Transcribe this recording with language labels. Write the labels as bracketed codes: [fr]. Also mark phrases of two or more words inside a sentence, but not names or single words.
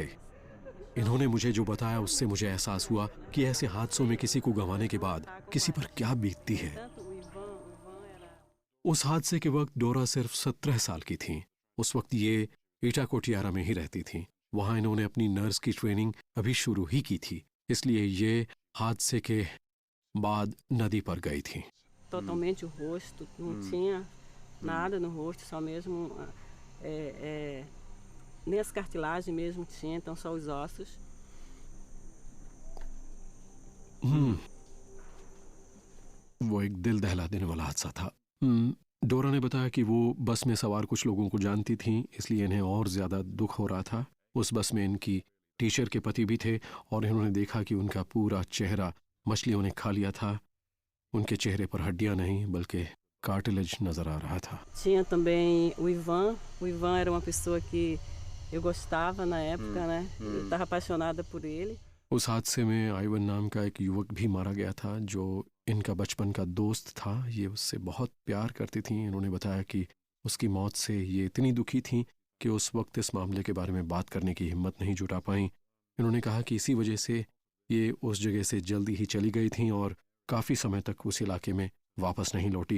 [hi] इन्होंने मुझे जो बताया उससे मुझे एहसास हुआ कि ऐसे हादसों में किसी को गंवाने के बाद किसी पर क्या बीतती है। उस हादसे के वक्त डोरा सिर्फ 17 साल की थी। उस वक्त ये इटाकोटियारा में ही रहती थी। वहां इन्होंने अपनी नर्स की ट्रेनिंग अभी शुरू ही की थी, इसलिए ये हादसे के बाद नदी पर गई थी। [pt] Totalmente o rosto, não tinha nada no rosto, só mesmo nem as cartilagens mesmo tinha, então só os ossos. [hi] वो एक दिल दहला देने वाला हादसा था। डोरा ने बताया कि वो बस में सवार कुछ लोगों को जानती थी, इसलिए इन्हें और ज्यादा दुख हो रहा था। उस बस में इनकी टीचर के पति भी थे और इन्होंने देखा कि उनका पूरा चेहरा मछलियों ने खा लिया था। उनके चेहरे पर हड्डियां नहीं बल्कि कार्टिलेज नजर आ रहा था। [pt] Tinha também o Ivan. O Ivan era uma pessoa que eu gostava na época, né? Eu estava apaixonada por ele. [hi] उस हादसे में आइवन नाम का एक युवक भी मारा गया था जो इनका बचपन का दोस्त था। ये उससे बहुत प्यार करती थी। इन्होंने बताया कि उसकी मौत से ये इतनी दुखी थी कि उस वक्त इस मामले के बारे में बात करने की हिम्मत नहीं जुटा पाई। इन्होंने कहा कि इसी वजह से ये उस जगह से जल्दी ही चली गई थी और काफ़ी समय तक उस इलाके में वापस नहीं लौटी।